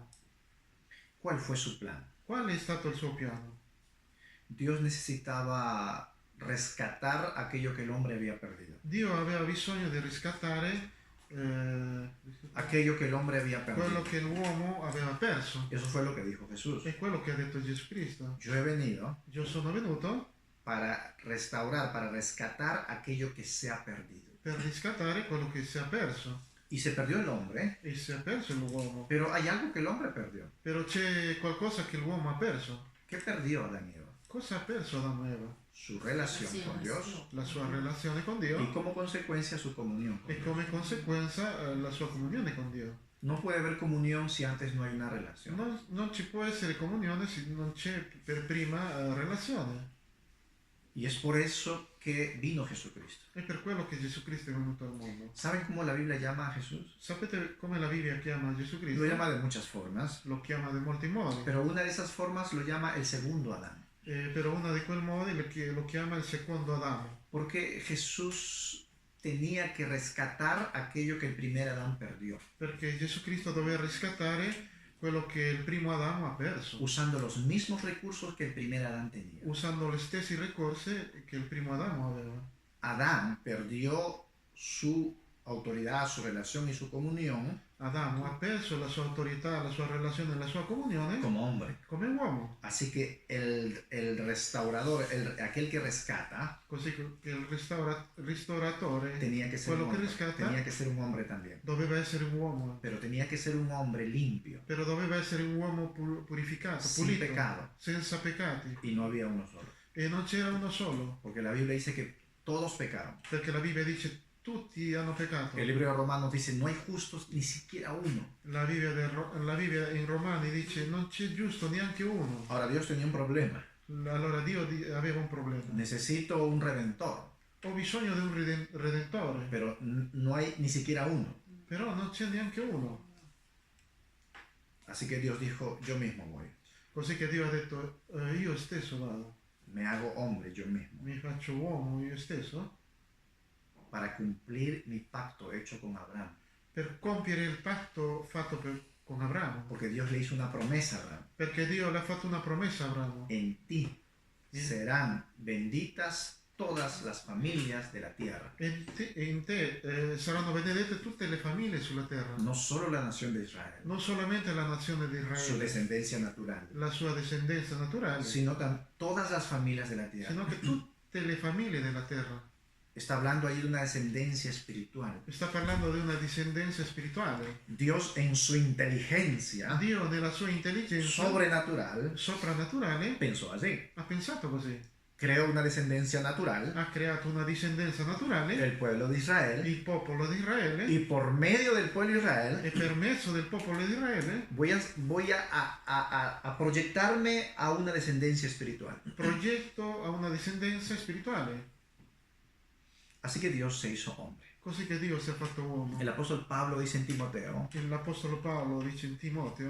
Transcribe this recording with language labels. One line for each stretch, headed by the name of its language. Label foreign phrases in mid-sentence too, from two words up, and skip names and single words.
Spanish: ¿Cuál fue su plan?
Italian: Qual è stato il suo piano?
Spanish: Dios necesitaba rescatar aquello que el hombre había perdido.
Italian: Dio aveva bisogno di riscattare
Spanish: Aquello que el hombre había
Italian: quello
Spanish: perdido.
Italian: che l'uomo aveva perso.
Spanish: Eso fue lo que dijo Jesús.
Italian: È quello che ha detto Gesù Cristo.
Spanish: Yo he venido
Italian: Io sono venuto
Spanish: para restaurar, para rescatar aquello que se ha perdido.
Italian: per riscattare quello che si è perso.
Spanish: Y se perdió el hombre,
Italian: E si è perso l'uomo.
Spanish: pero hay algo que el hombre perdió.
Italian: Però c'è qualcosa che l'uomo ha perso.
Spanish: ¿Qué perdió Adán y Eva?
Italian: Cosa ha perso Adamo e Eva?
Spanish: Su relación con Dios
Italian: La sua relazione con Dio
Spanish: y como consecuencia su comunión con
Italian: e
Spanish: Dios.
Italian: come conseguenza la sua comunione con Dio.
Spanish: No puede haber comunión si antes no hay una relación.
Italian: Non ci può essere comunione se non c'è per prima relazione.
Spanish: Y es por eso que vino Jesucristo.
Italian: È per quello che Gesù Cristo è venuto al mondo.
Spanish: ¿Saben cómo la Biblia llama a Jesús?
Italian: Sapete come la Bibbia chiama Gesù Cristo?
Spanish: Lo llama de muchas formas,
Italian: Lo chiama di molti modi,
Spanish: pero una de esas formas lo llama el segundo Adán.
Italian: però uno di quei modi lo chiama il secondo Adamo,
Spanish: Porque Jesús tenía que rescatar aquello que el primer Adán perdió,
Italian: perché Gesù Cristo doveva riscattare quello che il primo Adamo ha perso,
Spanish: usando los mismos recursos que el primer Adán tenía.
Italian: usando gli stessi ricorsi che il primo Adamo aveva.
Spanish: Adán perdió su autoridad, su relación y su comunión
Italian: Adamo ha perso la sua autorità, la sua relazione, la sua comunione
Spanish: como hombre.
Italian: come uomo,
Spanish: Así que el restaurador, aquel que rescata,
Italian: così che il restauratore
Spanish: tenía que ser
Italian: quello
Spanish: un
Italian: che
Spanish: hombre,
Italian: riscatta
Spanish: tenía que ser un hombre también.
Italian: doveva essere un uomo,
Spanish: Pero tenía que ser un hombre limpio
Italian: però doveva essere un uomo purificato,
Spanish: Sin
Italian: pulito,
Spanish: pecado.
Italian: senza peccati.
Spanish: y no había uno solo.
Italian: E non c'era uno solo,
Spanish: Porque la Biblia dice que todos pecaron.
Italian: perché la Bibbia dice tutti hanno peccato.
Spanish: El libro de Romanos dice no hay justos ni siquiera uno.
Italian: La Bibbia in Romani dice non c'è giusto neanche uno.
Spanish: Ahora Dios tenía un problema.
Italian: Allora Dio aveva un problema.
Spanish: Necesito un redentor,
Italian: Ho bisogno di un redentore,
Spanish: pero no hay ni siquiera uno.
Italian: però non c'è neanche uno.
Spanish: Así que Dios dijo, yo mismo voy.
Italian: Così che Dio ha detto, io stesso vado,
Spanish: me hago hombre yo mismo
Italian: mi faccio uomo io stesso,
Spanish: para cumplir mi pacto hecho con Abraham.
Italian: per compiere il patto fatto con Abramo.
Spanish: Porque Dios le hizo una promesa a Abraham.
Italian: Perché Dio le ha fatto una promessa a Abramo.
Spanish: En ti serán benditas todas las familias de la tierra.
Italian: In te saranno benedette tutte le famiglie sulla terra.
Spanish: No solo la nación de Israel,
Italian: Non solamente la nazione di
Spanish: su
Italian: Israele,
Spanish: descendencia natural,
Italian: la sua discendenza naturale,
Spanish: sino todas las familias de la tierra.
Italian: sino che tutte le famiglie della terra.
Spanish: Está hablando ahí de una descendencia espiritual.
Italian: Sta parlando di una discendenza spirituale.
Spanish: Dios en su inteligencia
Italian: Dio nella sua intelligenza
Spanish: sobrenatural
Italian: soprannaturale
Spanish: pensó así.
Italian: ha pensato così.
Spanish: Creó una descendencia natural,
Italian: Ha creato una discendenza naturale,
Spanish: el pueblo de Israel,
Italian: il popolo di Israele,
Spanish: y por medio del pueblo de Israel
Italian: e per mezzo del popolo di Israele
Spanish: voy a proyectarme a una descendencia espiritual.
Italian: progetto a una discendenza spirituale.
Spanish: Así que Dios se hizo hombre.
Italian: Così che Dio si è fatto uomo.
Spanish: El apóstol Pablo dice en Timoteo,
Italian: L'Apostolo Paolo dice in Timoteo,